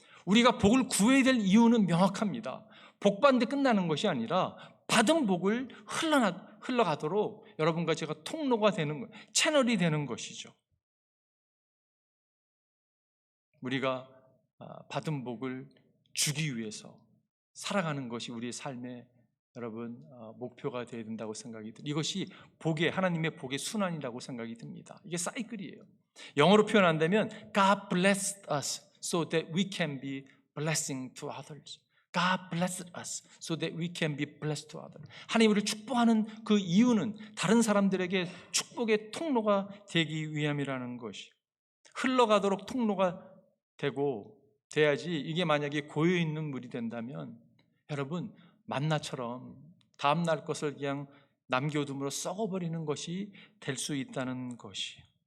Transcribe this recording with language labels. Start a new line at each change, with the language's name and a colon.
Korean: 우리가 복을 구해야 될 이유는 명확합니다. 복 받는데 끝나는 것이 아니라 받은 복을 흘러가도록 여러분과 제가 통로가 되는 것, 채널이 되는 것이죠. 우리가 받은 복을 주기 위해서 살아가는 것이 우리의 삶의 여러분 목표가 되어야 된다고 생각이 듭니다. 이것이 하나님의 복의 순환이라고 생각이 듭니다. 이게 사이클이에요. 영어로 표현한다면
English: God blessed us so that we can be blessing to others. God blessed us so that we can be blessed to others.
Korean: 하나님 우리를 축복하는 그 이유는 다른 사람들에게 축복의 통로가 되기 위함이라는 것이, 흘러가도록 통로가 돼야지. 이게 만약에 고여있는 물이 된다면 여러분, 만나처럼 다음날 것을 그냥 남겨둠으로 썩어버리는 것이 될 수 있다는 것이.